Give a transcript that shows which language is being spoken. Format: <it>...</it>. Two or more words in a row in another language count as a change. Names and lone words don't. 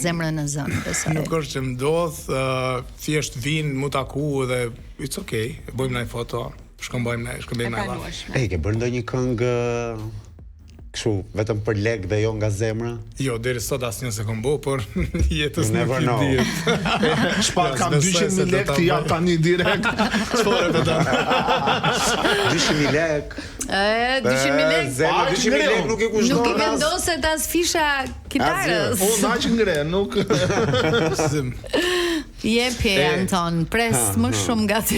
<sq>zemrën në zënë, besoj. Nuk është që ndodh, thjesht vinë, mu taku dhe</sq> <en>it's okay,</en> <sq>bëjmë ndaj foto, shkëmbejmë ndaj radhë. Ej, ke bërë ndonjë këngë kështu vetëm për lek dhe jo nga zemra? Jo, deri sot asnjë se kom bo, por jetës</sq> <en>You never</en> <sq>nuk i</sq> <en>know.</en> <sq>dihet. Shpat kam besoj se 200.000 do lekë ta ti jap bëj. tani direkt. Çfarë vetëm? 200.000 lek. 200.000 lekë. Zemra 200.000 lek nuk i kushton. Nuk i vendoset as fisha kitarës. Unë aq ngre, nuk. Jepi Anton, pres më shumë nga ty.</sq>